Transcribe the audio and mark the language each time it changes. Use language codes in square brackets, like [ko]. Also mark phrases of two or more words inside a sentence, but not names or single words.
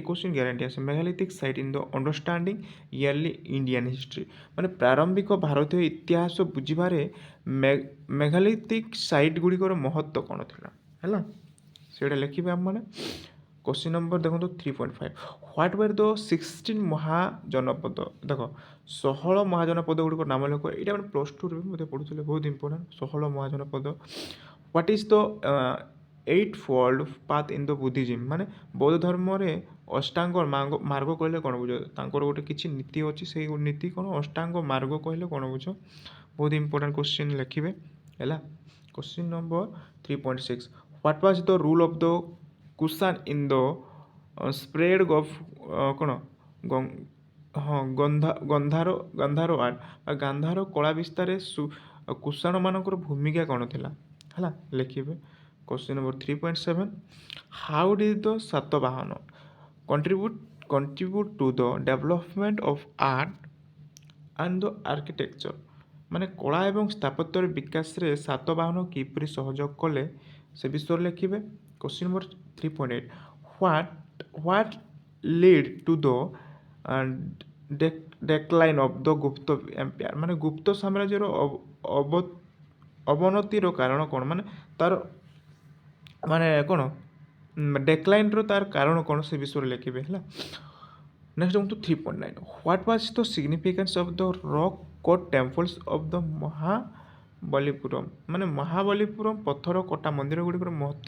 [en] question guarantee [or] ଆସେ [en] megalithic site in the understanding early Indian history [or] ମାନେ ପ୍ରାରମ୍ଭିକ ଭାରତୀୟ ଇତିହାସ ବୁଝିବାରେ [en] megalithic site [or] ଗୁଡ଼ିକର ମହତ୍ତ୍ୱ କ'ଣ ଥିଲା ହେଲା ସେଇଟା ଲେଖିବେ ଆମମାନେ [en] question number [or] ଦେଖନ୍ତୁ 3.5 [en] What were the [or] 16 ମହାଜନପଦ ଦେଖ 16 ମହାଜନପଦ ଗୁଡ଼ିକ ନାମ ଲେଖ ଏଇଟା ମାନେ +2ରେ ମଧ୍ୟ ପଢ଼ୁଥିଲେ ବହୁତ ଇମ୍ପୋର୍ଟାଣ୍ଟ 16 ମହାଜନପଦ [en] What is the 8-fold path in the Buddhism [or] ମାନେ ବୌଦ୍ଧ ଧର୍ମରେ ଅଷ୍ଟାଙ୍ଗ ମାର୍ଗ କହିଲେ କ'ଣ ବୁଝ ତାଙ୍କର ଗୋଟେ କିଛି ନୀତି ଅଛି ସେଇ ନୀତି କ'ଣ ଅଷ୍ଟାଙ୍ଗ ମାର୍ଗ କହିଲେ କ'ଣ ବୁଝ ବହୁତ [en] important question [or] ଲେଖିବେ ହେଲା [en] question number 3.6 What was the rule of the Kushan in the spread of [or] କ'ଣ ଗାନ୍ଧାର ଆର୍ଟ ଗାନ୍ଧାର କଳା ବିସ୍ତାରରେ କୁଷାଣମାନଙ୍କର ଭୂମିକା କ'ଣ ଥିଲା ହେଲା ଲେଖିବେ [en] Question number 3.7 How did the Satavahana contribute to the development of art and the architecture [or] ମାନେ କଳା ଏବଂ ସ୍ଥାପତ୍ୟର ବିକାଶରେ ସାତବାହନ କିପରି ସହଯୋଗ କଲେ ସେ ବିଷୟରେ ଲେଖିବେ [en] Question number 3.8 What led to the decline of the ଗୁପ୍ତ empire [or] ମାନେ ଗୁପ୍ତ ସାମ୍ରାଜ୍ୟର ଅବନତିର କାରଣ କ'ଣ ମାନେ ତାର ମାନେ କ'ଣ ଡେକ୍ଲାଇନ୍ର ତାର କାରଣ କ'ଣ ସେ ବିଷୟରେ ଲେଖିବେ ହେଲା ନେକ୍ସଟ ଦେଖନ୍ତୁ 3.9 [en] What was the significance of the rock cut temples of the Mahabalipuram [or] ମାନେ ମହାବଲୀପୁରମ୍ ପଥର କଟା ମନ୍ଦିର ଗୁଡ଼ିକର ମହତ୍ତ୍ୱ